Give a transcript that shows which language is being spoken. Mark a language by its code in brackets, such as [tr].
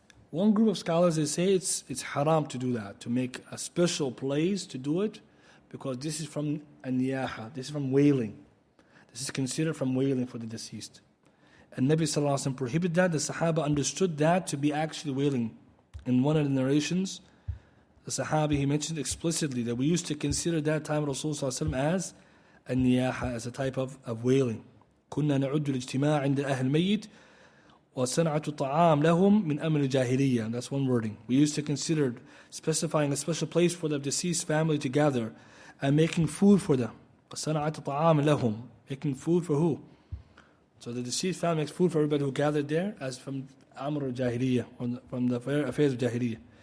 [en] One group of scholars, they say it's haram to do that, to make a special place to do it, because this is from an-niyaha, this is from wailing. This is considered from wailing for the deceased. And Nabi Sallallahu Alaihi Wasallam prohibited that. The Sahaba understood that to be actually wailing. In one of the narrations, the Sahabi, he mentioned explicitly that we used to consider that time of Rasulullah Sallallahu Alaihi Wasallam as a niyaha, as a type of wailing. [ar] كنا نعد الاجتماع عند أهل الميت وصنعة الطعام لهم من أمر الجاهلية. [en] That's one wording. We used to consider specifying a special place for the deceased family to gather and making food for them. [ar] وصنعة الطعام لهم. [en] Making food for who? So the deceased family makes food for everybody who gathered there, as from Amr al-Jahiliyyah, from the affairs of Jahiliyyah.